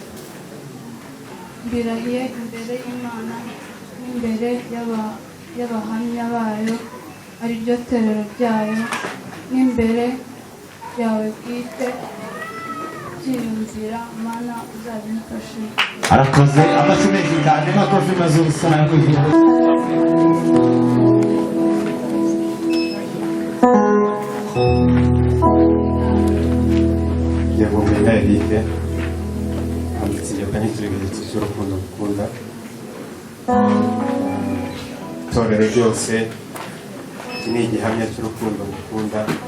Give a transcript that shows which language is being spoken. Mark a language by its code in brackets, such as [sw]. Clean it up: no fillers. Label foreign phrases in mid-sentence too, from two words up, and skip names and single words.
[rw] Mbirahiye imbere y'Imana n'imbere y'abahamya bayo ari ryo torero ryayo n'imbere yawe bwite byiyumvira. Mana uzabimfashe. Arakoze amashyi menshi cyane. [sw] Makofi mazuri sana kugira. [rw] Yewe Ngubinka Eric handitse nk'ikimenyetso cy'urukundo ngukunda. Itorero ryose ni igihamya cy'urukundo ngukunda.